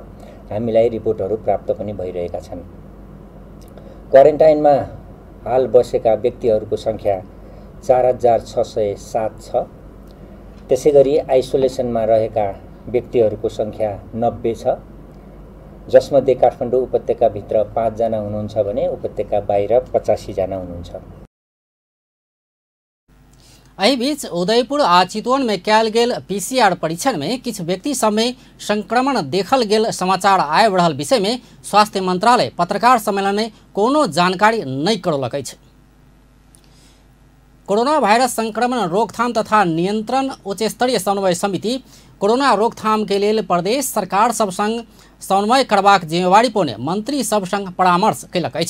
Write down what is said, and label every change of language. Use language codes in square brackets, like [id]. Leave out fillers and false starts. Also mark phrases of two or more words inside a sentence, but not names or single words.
[ne] हामीलाई रिपोर्टहरू प्राप्त पनि भइरहेका छन्। क्वारेन्टाइनमा हाल बसेका व्यक्तिहरूको सङ्ख्या 4,607 छ। त्यसैगरी आइसोलेसनमा रहेका व्यक्तिहरूको सङ्ख्या 90 छ, जसमध्ये काठमाडौँ उपत्यकाभित्र 5 जना हुनुहुन्छ भने उपत्यका बाहिर 85 जना हुनुहुन्छ। [mai] एहि बीच उदयपुर आ चितवन में कयल गेल पीसीआर परीक्षण में किछु व्यक्ति सब में संक्रमण देखल गेल समाचार आबि रहल विषय में स्वास्थ्य मंत्रालय पत्रकार सम्मेलन में कोनो जानकारी नहीं करौलक अछि। कोरोना वायरस संक्रमण रोकथाम तथा नियंत्रण उच्च स्तरीय समन्वय समिति कोरोना रोकथाम के लिए प्रदेश सरकार सब संग समन्वय करबाक जिम्मेवारी पौने मंत्री सब संग परामर्श कयलक अछि।